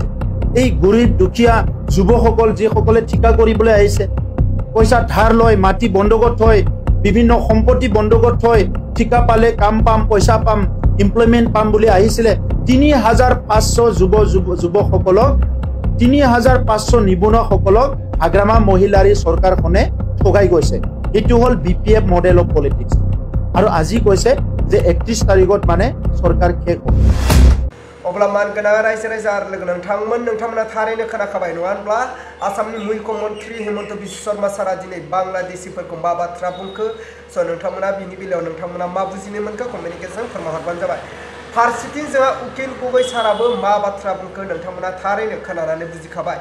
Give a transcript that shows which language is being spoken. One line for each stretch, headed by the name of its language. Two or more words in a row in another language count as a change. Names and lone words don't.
Assamese: এই গৰীব দুখীয়া যুৱকসকল যিসকলে ঠিকা কৰিবলৈ আহিছে, পইচা ধাৰ লয়, মাটি বন্ধকত থয়, বিভিন্ন সম্পত্তি বন্ধকত থয়, ঠিকা পালে কাম পাম, পইচা পাম, এমপ্লয়মেণ্ট পাম বুলি আহিছিলে, 3500 যুৱকসকলক 3500 নিবনুৱাসকলক হাগ্ৰামা মহিলাৰী চৰকাৰখনে ঠগাই গৈছে। এইটো হ'ল BPF
English: model of politics.
Assamese: আৰু আজি কৈছে যে 31 তাৰিখত মানে চৰকাৰ শেষ হ'ব।
Bodo: अब्ला मानगोनां रायजो राजा आरो लोगो नोंथांमोना थारैनो खोनाखाबाय नङा होनब्ला आसामनि मुख्यमंत्री हिमंत बिश्व शर्मा सारा दिनै बांलादेशीफोरखौ मा बाथ्रा बुंखो। स नोंथांमोना बिनि बेलायाव नोंथांमोना मा बुजिनो मोनखो कमेन्टनि गेजेरजों फोरमायहरबानो जाबाय। फारसेथिं जोंहा उकिल गगৈ साराबो मा बाथ्रा बुंखो नोंथांमोना थारैनो खोनानानै बुजिखाबाय।